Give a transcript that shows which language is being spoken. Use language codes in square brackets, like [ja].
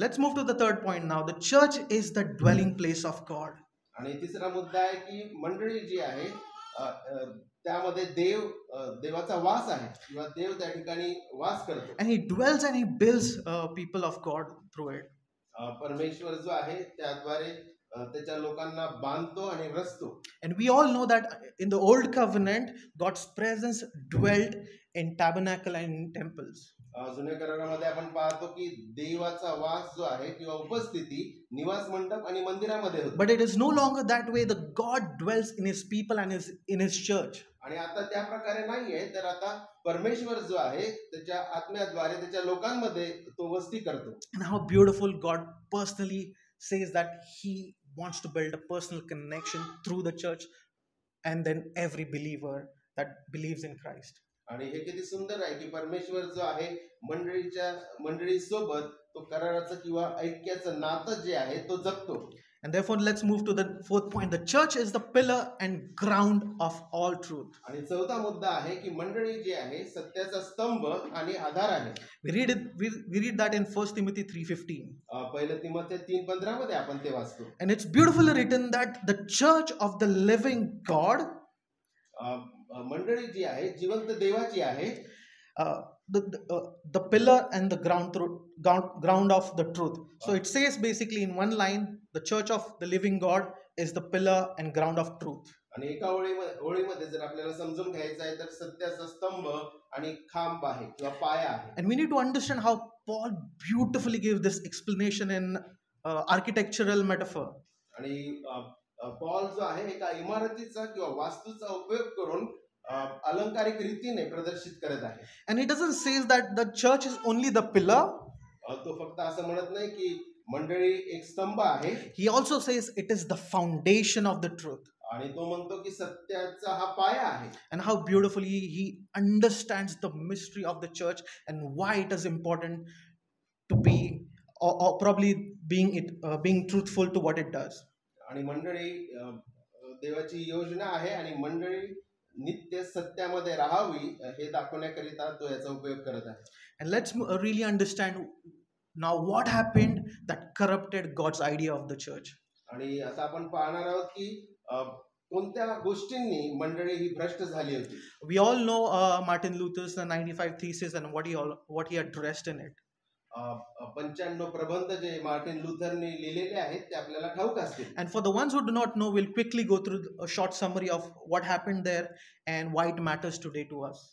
[en] Let's move to the third point now. The church is the dwelling place of God. [mr] आणि तिसरा मुद्दा आहे की मंडळी जी आहे त्यामध्ये देवाचा वास आहे किंवा देव त्या ठिकाणी वास करतो. [en] And he dwells and he builds people of God through it. [mr] परमेश्वर जो आहे त्याद्वारे त्याच्या लोकांना बांधतो आणि रचतो. [en] And we all know that in the old covenant, God's presence dwelt in tabernacle and in temples. [mr] जुन्या करारामध्ये आपण पाहतो की देवाचा वास जो आहे किंवा उपस्थिती निवास मंडप आणि मंदिरामध्ये होतो. [en] But it is no longer that way. The God dwells in his people and in his church. [mr] आणि आता त्या प्रकारे नाहीये, तर आता परमेश्वर जो आहे त्याच्या आत्म्याद्वारे त्याच्या लोकांमध्ये तो वस्ती करतो. [en] And how beautiful God personally says that he wants to build a personal connection through the church and then every believer that believes in Christ. [mr] आणि हे किती सुंदर आहे की परमेश्वर जो आहे मंडळी सोबत तो कराराचं किंवा ऐक्याचं नातं जे आहे तो जपतो. [en] And therefore let's move to the fourth point. The church is the pillar and ground of all truth. [mr] आणि चौथा मुद्दा आहे की मंडळी जी आहे सत्याचा स्तंभ आणि आधार आहे. [en] We read that in 1 Timothy 3:15. [mr] पहिलं तिमोथेय 3:15 मध्ये आपण ते वाचतो. [en] And it's beautifully written that the church of the living God, [mr] मंडळी जी आहे जिवंत देवाची आहे, [en] the pillar and the ground of the truth. So it says basically in one line, the church of the living God is the pillar and ground of truth. [mr] आणि एका ओळीमध्ये जर आपल्याला समजून घ्यायचं आहे तर सत्याचा स्तंभ आणि खांब आहे किंवा पाया आहे. [en] And we need to understand how Paul beautifully gives this explanation in architectural metaphor. [mr] आणि पॉल जो आहे एका इमारतीचा किंवा वास्तूचा उपयोग करून अलंकारिक रीतीने प्रदर्शित करत आहे. [en] And he doesn't say that the church is only the pillar. [mr] तो फक्त असं म्हणत नाही की मंडळी एक स्तंभ आहे. [en] He also says it is the foundation of the truth. [mr] आणि तो म्हणतो की सत्याचा हा पाया आहे. [en] And how beautifully he understands the mystery of the church and why it is important to be or probably being truthful to what it does. [mr] आणि मंडळी देवाची योजना आहे आणि मंडळी नित्य सत्यामध्ये राहावी हे दाखवण्याकरिता तो याचा उपयोग करत आहे. [en] And let's really understand now what happened that corrupted God's idea of the church. [mr] आणि आता आपण पाहणार आहोत की कोणत्या गोष्टींनी मंडळी ही भ्रष्ट झाली होती. [en] We all know Martin Luther's 95 Theses and what he addressed in it. [mr] 95 प्रबंध जे मार्टिन लुथरने लिहिलेले आहेत ते आपल्याला ठाऊक असतील. [en] And for the ones who do not know, we'll quickly go through a short summary of what happened there and why it matters today to us.